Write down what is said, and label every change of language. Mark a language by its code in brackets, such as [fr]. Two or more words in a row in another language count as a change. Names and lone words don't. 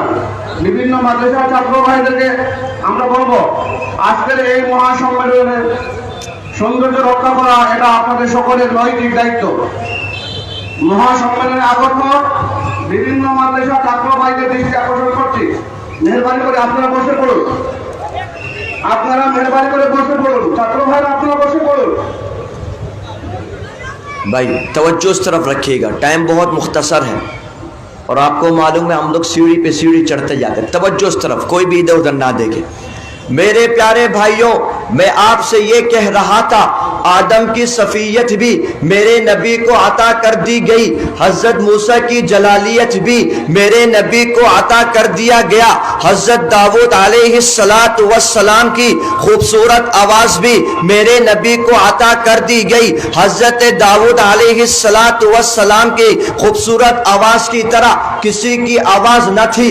[bn] বিভিন্ন মাদ্রাসা ছাত্র ভাইদেরকে আমরা বলবো আজকের এই মহাসম্মেলনের সৌন্দর্য রক্ষা করা এটা আপনাদের সকলের নৈতিক দায়িত্ব। মহাসম্মেলনে আগত বিভিন্ন মাদ্রাসা ছাত্র ভাইদের দৃষ্টি আকর্ষণ করছি মেহরবানি করে আপনারা বসে পড়ুন, আপনারা মেহরবানি করে বসে পড়ুন, ছাত্র ভাইরা আপনারা বসে পড়ুন। [ur] بھائی توجہ اس طرف رکھیے گا، ٹائم بہت مختصر ہے اور آپ کو معلوم ہے ہم لوگ سیڑھی پہ سیڑھی چڑھتے جاتے ہیں، توجہ اس طرف، کوئی بھی ادھر ادھر نہ دیکھے۔ میرے پیارے بھائیوں میں آپ سے یہ کہہ رہا تھا آدم کی صفیت بھی میرے نبی کو عطا کر دی گئی، حضرت موسیٰ کی جلالیت بھی میرے نبی کو عطا کر دیا گیا، حضرت داؤد علیہ السلام کی خوبصورت آواز بھی میرے نبی کو عطا کر دی گئی، حضرت داؤد علیہ السلام کی خوبصورت آواز کی طرح کسی کی آواز نہ تھی.